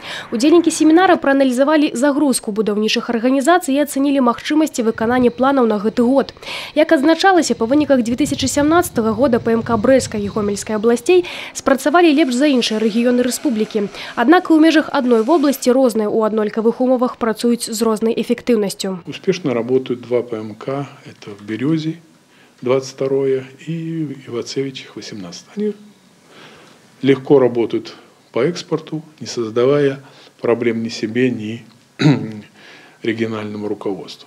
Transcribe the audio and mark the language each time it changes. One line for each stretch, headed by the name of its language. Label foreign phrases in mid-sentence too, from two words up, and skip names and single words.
Belarusian: Удзельнікі семінара прааналізавалі загрузку будаўнічых арганізацый і ацэнілі магчымасці выканання планаў на гэты год. Як адзначалася, па выніках 2017 года ПМК Брэсцкай і Гомельскай абласцей спрацавалі лепш за іншыя рэгіёны рэспублікі. Аднак і ў межах адной вобласці розныя ў аднолькавых умовах працуюць з рознай эфектыўнасцю.
Russian: Успешно работают два ПМК. Это в Березе 22-е и в Ивацевичах 18. Они легко работают по экспорту, не создавая проблем ни себе, ни региональному руководству.